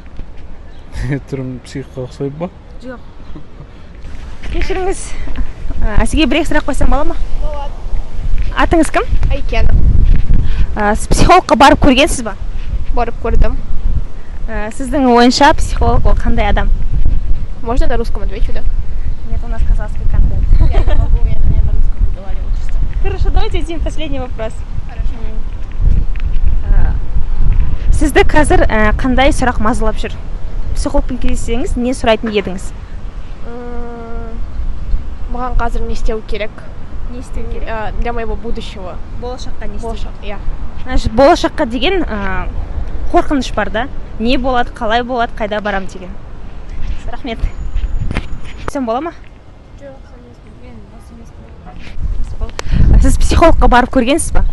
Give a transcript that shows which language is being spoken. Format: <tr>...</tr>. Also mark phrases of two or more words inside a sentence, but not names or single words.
<kk>Түрім психологқа ұқсайды ма? Жоқ. Кешіріңіз. Сізге бір-екі сұрақ қойсам бола ма? Болады. Атыңыз кім? Айкен. Сіз психологқа барып көргенсіз ба? Барып көрдім. Сіздің ойынша психолог ол қандай адам?</kk> <ru>Можно на русском отвечу, да? Нет, у нас казахский контент. Я не могу, я на русском разговариваю чисто. Хорошо, давайте один последний вопрос. Хорошо.</ru> <kk>Сізді қазір қандай сұрақ мазалап жүр? Психологпен кездессеңіз, не сұрайтын едіңіз? Маған қазір не істеу керек? Не істеу керек?</kk> <ru>Для моего будущего.</ru> <kk>Болашаққа не істеу? Болашақ, иә. Значит, болашаққа деген қорқыныш бар да? Не болады, қалай болады, қайда барам деген. Рахмет. Сен бола ма? Жоқ, мен осы Сіз психологқа барып көргенсіз ба?</kk>